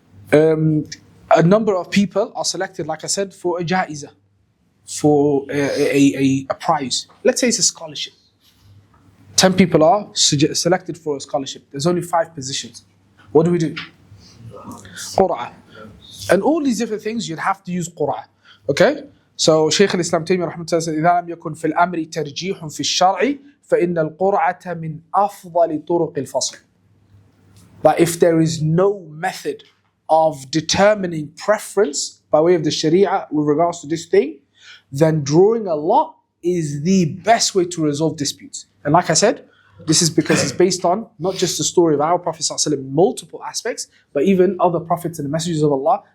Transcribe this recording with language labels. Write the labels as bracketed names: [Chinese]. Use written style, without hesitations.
[English] A number of people are selected, like I said, for a jaiza, for a prize. Let's say it's a scholarship. 10 people are selected for a scholarship. There's only 5 positions. What do we do? Qur'ah. And all these different things, you'd have to use Qur'ah. Okay? [Arabic] So Shaykh al-Islam Taymiyyah rahmatullah [English] says, [Arabic] إذا لم يكن في الأمر ترجيح في الشرع فإن القرعة من أفضل طرق الفصل. [English] But if there is no method of determining preference by way of the Sharia with regards to this thing, then drawing a lot is the best way to resolve disputes. And like I said, this is because it's based on not just the story of our Prophet ﷺ, multiple aspects, but even other prophets and the messengers of Allah.